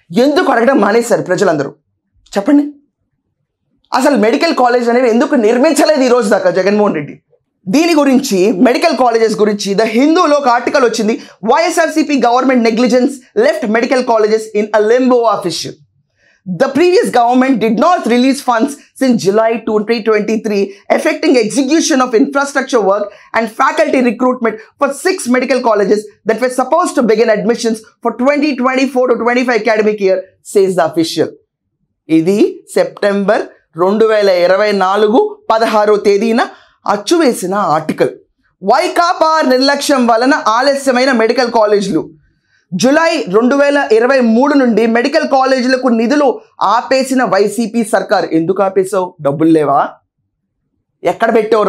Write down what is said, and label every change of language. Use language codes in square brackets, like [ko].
[te] ఎందుకు అడగడం మానేశారు ప్రజలందరూ? చెప్పండి. అసలు మెడికల్ కాలేజ్ అనేవి ఎందుకు నిర్మించలేదు ఈరోజు దాకా జగన్మోహన్ రెడ్డి? దీని గురించి, మెడికల్ కాలేజెస్ గురించి ద హిందూలో ఒక ఆర్టికల్ వచ్చింది. [en] YSRCP government negligence left medical colleges in a limbo of issue. The previous government did not release funds since July 2023, affecting execution of infrastructure work and faculty recruitment for 6 medical colleges that were supposed to begin admissions for 2024 to 25 academic year, says the official. [te] ఇది September 2024 16వ తేదీన అచ్చువేసిన article. Vaikapa నిర్లక్ష్యం వలన ఆలస్యమైన medical కాలేజీలు. July 2023 నుండి medical కాలేజీలకు నిధులు ఆపేసిన వైసీపీ సర్కార్. ఎందుకు ఆపేసావు? డబ్బులు లేవా? ఎక్కడ పెట్టావు?